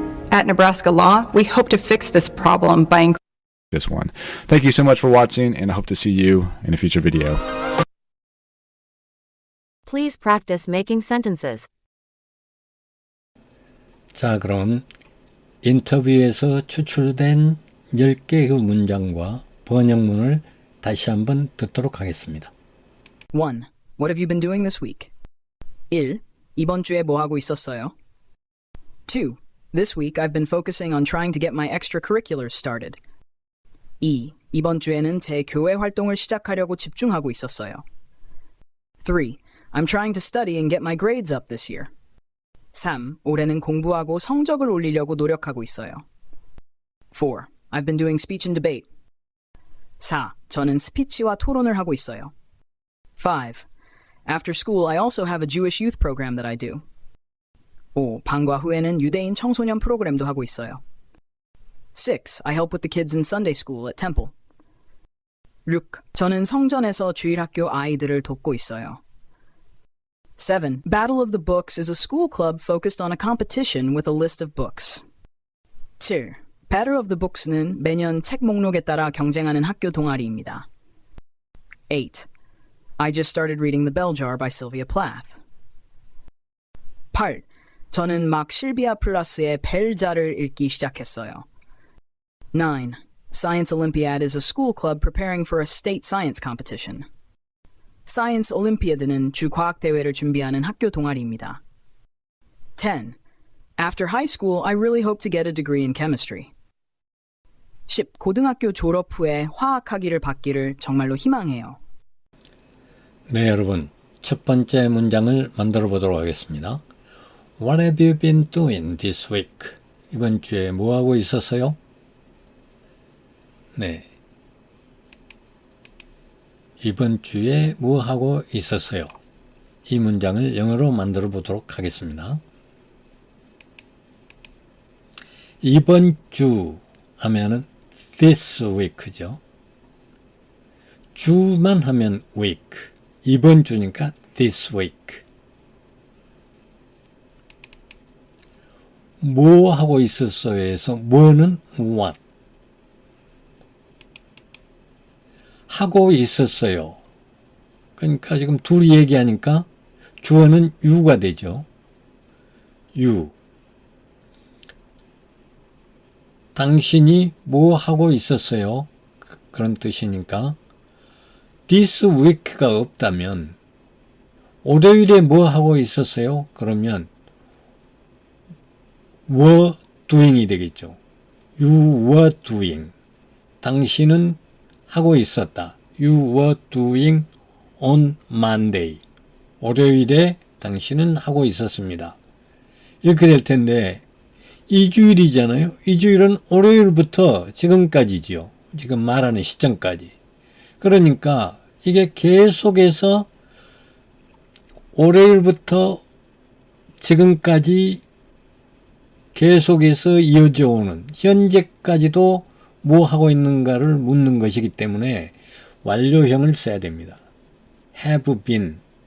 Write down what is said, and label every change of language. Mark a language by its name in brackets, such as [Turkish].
[English] At Nebraska Law, we hope to fix this problem by this one. Thank you so much for watching, and I hope to see you in a future video. Please practice making sentences. [Korean] 자, 그럼 인터뷰에서 추출된 10개의 문장과 번역문을 다시 한번 듣도록 하겠습니다. [English] 1. What have you been doing this week? [Korean] 1. 이번 주에 뭐 하고 있었어요? [English] 2. This week I've been focusing on trying to get my extracurriculars started. [Korean] 2. 이번 주에는 제 교회 활동을 시작하려고 집중하고 있었어요. [English] 3. I'm trying to study and get my grades up this year. [Korean] 3. 올해는 공부하고 성적을 올리려고 노력하고 있어요. [English] 4. I've been doing speech and debate. [Korean] 4. 저는 스피치와 토론을 하고 있어요. [English] 5. After school, I also have a Jewish youth program that I do. [Korean] 5. 방과 후에는 유대인 청소년 프로그램도 하고 있어요. [English] 6. I help with the kids in Sunday school at Temple. [Korean] 6. 저는 성전에서 주일학교 아이들을 돕고 있어요. [English] 7. Battle of the Books is a school club focused on a competition with a list of books. [Korean] 7. Battle of the Books는 매년 책 목록에 따라 경쟁하는 학교 동아리입니다. [English] 8. I just started reading The Bell Jar by Sylvia Plath. [Korean] 8. 저는 막 실비아 플라스의 벨자를 읽기 시작했어요. [English] 9. Science Olympiad is a school club preparing for a state science competition. [Korean] Science Olympiad는 주 과학 대회를 준비하는 학교 동아리입니다. [English] 10. After high school, I really hope to get a degree in chemistry. [Korean] 10. 고등학교 졸업 후에 화학학위를 받기를 정말로 희망해요. 네, 여러분. 첫 번째 문장을 만들어 보도록 하겠습니다. [English] What have you been doing this week? [Korean] 이번 주에 뭐 하고 있었어요? 네. 이번 주에 뭐 하고 있었어요? 이 문장을 영어로 만들어 보도록 하겠습니다. 이번 주 하면은 [English] this week [Korean] 죠. 주만 하면 week. 이번 주니까 [English] this week. [Korean] 뭐 하고 있었어요에서 뭐는 what. 하고 있었어요. 그러니까 지금 둘이 얘기하니까 주어는 you가 되죠. you. 당신이 뭐 하고 있었어요? 그런 뜻이니까 [English] this week [Korean] 가 없다면 월요일에 뭐 하고 있었어요? 그러면 [English] were doing [Korean] 이 되겠죠. [English] You were doing. [Korean] 당신은 하고 있었다. [English] You were doing on Monday. [Korean] 월요일에 당신은 하고 있었습니다. 이렇게 될 텐데 2주일이잖아요. 2주일은 월요일부터 지금까지지요. 지금 말하는 시점까지. 그러니까 이게 계속해서 월요일부터 지금까지 계속해서 이어져 오는 현재까지도 뭐 하고 있는가를 묻는 것이기 때문에 완료형을 써야 됩니다. [English] have been.